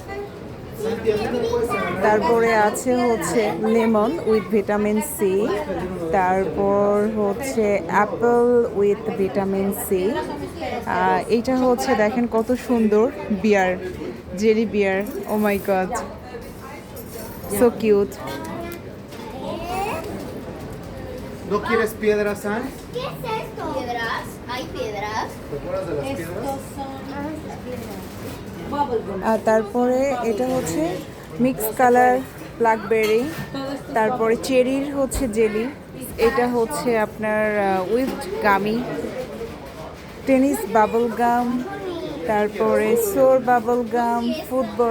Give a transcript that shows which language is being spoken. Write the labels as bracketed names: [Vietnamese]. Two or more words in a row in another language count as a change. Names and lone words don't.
[Bangla] তারপরে আছে হচ্ছে [English] lemon with vitamin C. [Bangla] তারপর হচ্ছে [English] apple with vitamin C. [Bangla] এইটা হচ্ছে দেখেন কত সুন্দর বিয়ার, [English] jelly bear. oh my god, so cute. [Spanish] ¿No quieres piedras, San? ¿Qué es esto? ¿Piedras? ¿Hay piedras? ¿Te acuerdas de las piedras? [Bangla] তারপরে এটা হচ্ছে [English] mix color blackberry. [Bangla] তারপরে চেরির হচ্ছে জেলি। এটা হচ্ছে আপনার [English] withd gummy, tennis bubble gum. তারপরে sour bubble gum, football.